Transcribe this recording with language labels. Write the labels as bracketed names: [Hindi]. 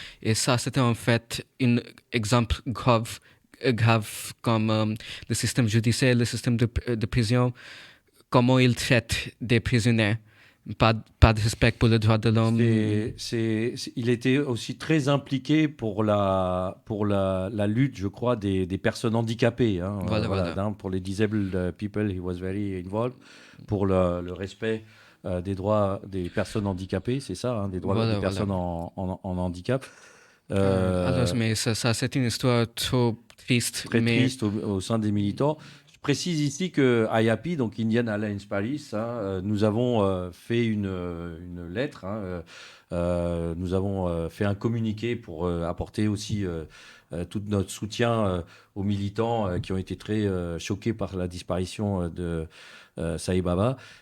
[French] Et ça, c'était en fait un exemple grave comme le système judiciaire, le système de prison, comment il traite des prisonniers. Pas de respect pour le droit de l'homme. Il était aussi très impliqué pour la lutte, je crois, des personnes handicapées. Hein. Voilà. Pour les [English] disabled people, he was very involved. [French] Pour le respect des droits des personnes handicapées, c'est ça, hein, des droits des personnes en handicap. Alors, mais ça c'est une histoire trop triste. Très triste au sein des militants. Je précise ici que IAPI, donc Indian Alliance Paris, nous avons fait une lettre, nous avons fait un communiqué pour apporter aussi tout notre soutien aux militants qui ont été très choqués par la disparition de Sai Baba.